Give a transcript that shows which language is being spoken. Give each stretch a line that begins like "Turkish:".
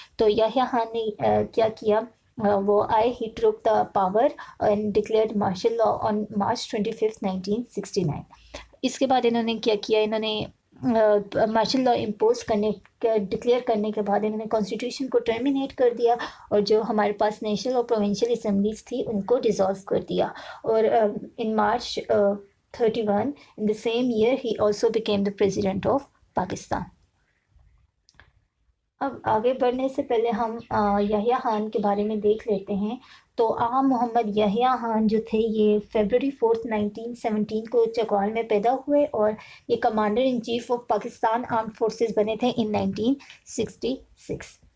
Urdu: تو یحییٰ خان نے کیا کیا وہ آئے ہی
English: Took the power and declared martial law on March 25 1969.
Urdu: اس کے بعد انہوں نے کیا کیا انہوں نے مارشل لاء امپوز ڈکلیئر کرنے کے بعد انہوں نے کانسٹیٹیوشن کو ٹرمینیٹ کر دیا اور جو ہمارے پاس نیشنل اور پروونشل اسمبلیز تھی ان کو ڈیزالو کر دیا.
English: اور ان March 31 in the same year he also became the president of Pakistan.
Urdu: اب آگے بڑھنے سے پہلے ہم یحییٰ خان کے بارے میں دیکھ لیتے ہیں. تو آغا محمد یحییٰ خان جو تھے یہ فیبرری 4 1917 کو چکوال میں پیدا ہوئے اور یہ
English: commander in chief of Pakistan armed forces
Urdu: بنے تھے ان 1966.